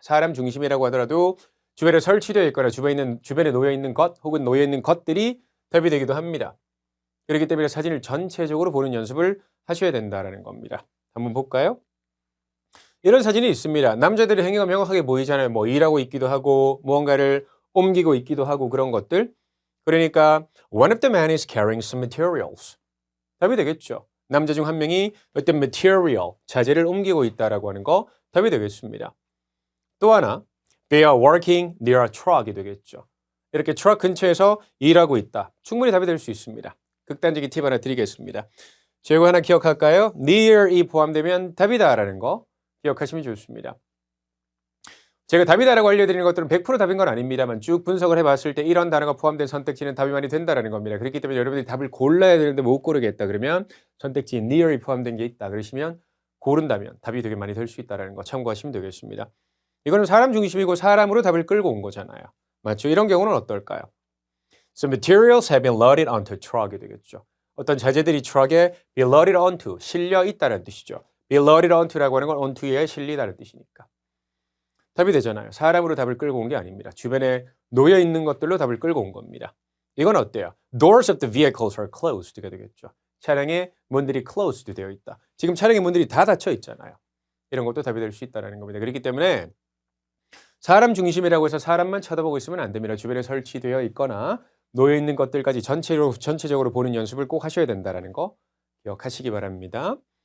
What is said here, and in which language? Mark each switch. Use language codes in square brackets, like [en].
[ko] 사람 중심이라고 하더라도 주변에 설치되어 있거나 주변에 놓여 있는 것 혹은 놓여 있는 것들이 답이 되기도 합니다. 그렇기 때문에 사진을 전체적으로 보는 연습을 하셔야 된다는 겁니다. 한번 볼까요? 이런 사진이 있습니다. 남자들의 행위가 명확하게 보이잖아요. 일하고 있기도 하고 무언가를 옮기고 있기도 하고 그런 것들. [en] 그러니까 one of the men is carrying some materials. [ko] 답이 되겠죠. 남자 중 한 명이 어떤 material, 자재를 옮기고 있다라고 하는 거 답이 되겠습니다. 또 하나, [en] they are working near a truck이 [ko] 되겠죠. 이렇게 트럭 근처에서 일하고 있다. 충분히 답이 될 수 있습니다. 극단적인 팁 하나 드리겠습니다. 제거 하나 기억할까요? near이 포함되면 답이다라는 거 기억하시면 좋습니다. 제가 답이다라고 알려드리는 것들은 100% 답인 건 아닙니다만 쭉 분석을 해봤을 때 이런 단어가 포함된 선택지는 답이 많이 된다는 겁니다. 그렇기 때문에 여러분들이 답을 골라야 되는데 못 고르겠다 그러면 선택지에 near이 포함된 게 있다 그러시면 고른다면 답이 되게 많이 될 수 있다는 거 참고하시면 되겠습니다. 이거는 사람 중심이고 사람으로 답을 끌고 온 거잖아요. 맞죠? 이런 경우는 어떨까요? [en] So materials have been loaded onto truck이 [ko] 되겠죠. 어떤 자재들이 트럭에 be loaded onto, 실려 있다는 뜻이죠. be loaded onto라고 하는 건 onto에 실리다는 뜻이니까. 답이 되잖아요. 사람으로 답을 끌고 온 게 아닙니다. 주변에 놓여 있는 것들로 답을 끌고 온 겁니다. 이건 어때요? [en] Doors of the vehicles are closed가 [ko] 되겠죠. 차량의 문들이 closed 되어 있다. 지금 차량의 문들이 다 닫혀 있잖아요. 이런 것도 답이 될 수 있다는 겁니다. 그렇기 때문에 사람 중심이라고 해서 사람만 쳐다보고 있으면 안 됩니다. 주변에 설치되어 있거나 놓여 있는 것들까지 전체적으로 보는 연습을 꼭 하셔야 된다는 거 기억하시기 바랍니다.